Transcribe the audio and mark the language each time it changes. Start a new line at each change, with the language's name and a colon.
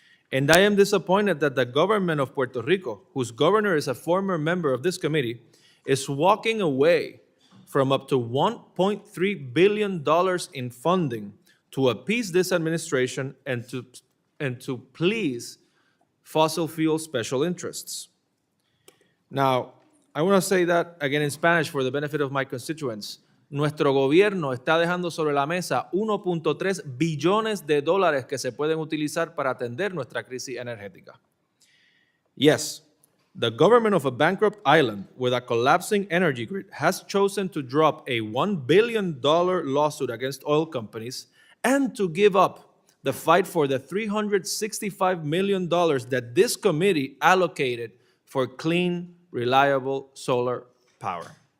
English: And I am disappointed that the government of Puerto Rico, whose governor is a former member of this committee, is walking away from up to $1.3 billion in funding to appease this administration and to please fossil fuel special interests. Now, I want to say that again in Spanish for the benefit of my constituents.
Spanish: Nuestro gobierno está dejando sobre la mesa 1.3 billones de dólares que se pueden utilizar para atender nuestra crisis energética.
English: Yes, the government of a bankrupt island with a collapsing energy grid has chosen to drop a $1 billion lawsuit against oil companies and to give up the fight for the $365 million that this committee allocated for clean, reliable solar power.